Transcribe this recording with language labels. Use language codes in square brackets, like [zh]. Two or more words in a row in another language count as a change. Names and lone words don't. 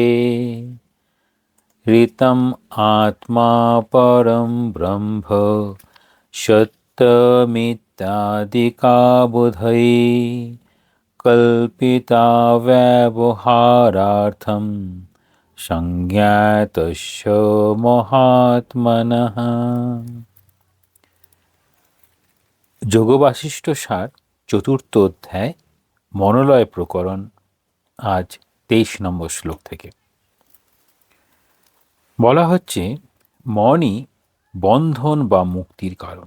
[sa] ऋतम् आत्मा परं ब्रह्म सत्यमित्यादिका बुधैः कल्पिता व्यवहारार्थं संज्ञातस्य महात्मनः। [bn] যোগবাশিষ্ঠ সার চতুর্থ অধ্যায় মনোলয় প্রকরণ, আজ 23 নম্বর শ্লোক থেকে বলা হচ্ছে, মনই বন্ধন বা মুক্তির কারণ।